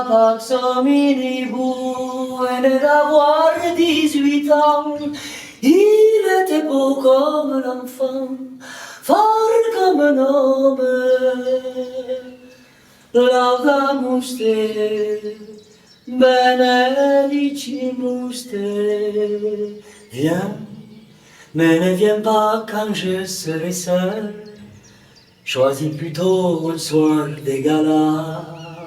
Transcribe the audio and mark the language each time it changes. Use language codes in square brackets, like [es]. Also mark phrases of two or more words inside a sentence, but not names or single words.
[la] pax hominibus, [fr] venait d'avoir 18 ans, il était beau comme l'enfant, fort comme un homme, [la] laudamus te, benedicimus te, [fr] viens. Mais ne viens pas quand je serai seul, choisis plutôt un soir de gala.